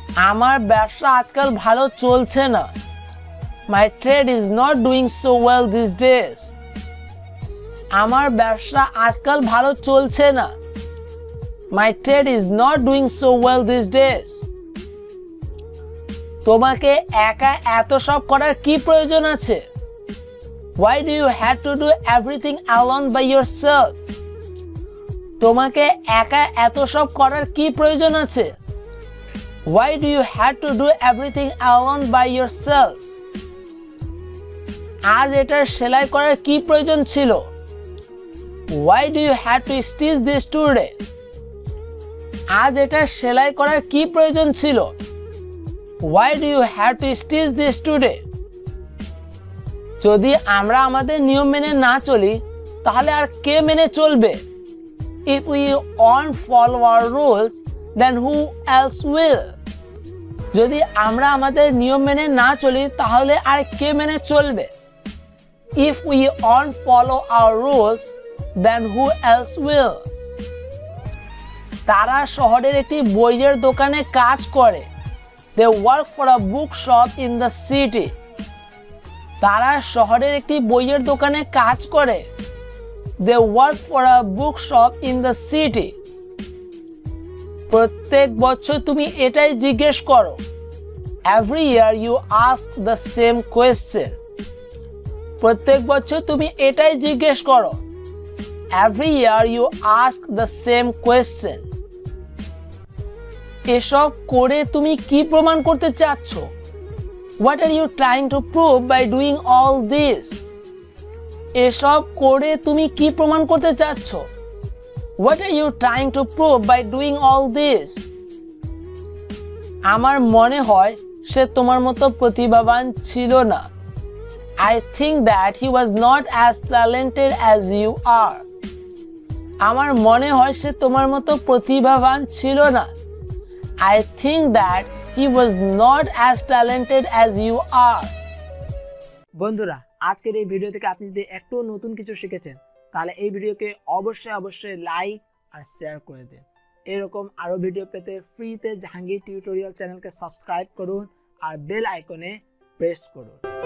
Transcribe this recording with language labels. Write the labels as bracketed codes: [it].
[bn] আমার ব্যবসা আজকাল ভালো চলছে না। [en] My trade is not doing so well these days. [bn] আমার ব্যবসা আজকাল ভালো চলছে না। [en] My trade is not doing so well these days. [bn] তোমাকে একা এত সব করার কি প্রয়োজন আছে? [en] Why do you have to do everything alone by yourself? [bn] তোমাকে একা এত সব করার কি প্রয়োজন আছে? [en] Why do you have to do everything alone by yourself? [bn] আজ এটার সেলাই করার কি প্রয়োজন ছিল? [en] Why do you have to stitch this today? [bn] আজ এটার সেলাই করার কি প্রয়োজন ছিল? [en] Why do you have to stitch this today? [bn] যদি আমরা আমাদের নিয়ম মেনে না চলি তাহলে আর কে মেনে চলবে? [en] If we won't follow our rules, then who else will? [bn] যদি আমরা আমাদের নিয়ম মেনে না চলি তাহলে আর কে মেনে চলবে? [en] If we won't follow our rules, then who else will? [bn] তারা শহরের একটি বইয়ের দোকানে কাজ করে। [en] They work for a bookshop in the city. [bn] তারা শহরের একটি বইয়ের দোকানে কাজ করে। [en] They work for a bookshop in the city. [bn] প্রত্যেক বছর তুমি এটাই জিজ্ঞেস করো। [en] Every year you ask the same question. [bn] প্রত্যেক বছর তুমি এটাই জিজ্ঞেস করো। [en] Every year you ask the same question. [bn] এসব করে তুমি কি প্রমাণ করতে চাচ্ছ? [en] What are you trying to prove by doing all this? [bn] এসব করে তুমি কি প্রমাণ করতে চাচ্ছ? [en] What are you trying to prove by doing all this? [bn] আমার মনে হয় সে তোমার মতো প্রতিভাবান ছিল না। [en] I think that he was not as talented as you are. [bn] আমার মনে হয় সে তোমার মতো প্রতিভাবান ছিল না। [en] I think that he was not as talented as you are. [bn] বন্ধুরা, আজকের এই ভিডিও থেকে আপনি যদি একটু নতুন কিছু শিখেছেন তাহলে এই ভিডিওকে অবশ্যই লাইক আর শেয়ার করে দিন। এরকম আরো ভিডিও পেতে ফ্রিতে জাহাঙ্গীর টিউটোরিয়াল চ্যানেলকে সাবস্ক্রাইব করুন আর বেল আইকনে প্রেস করুন।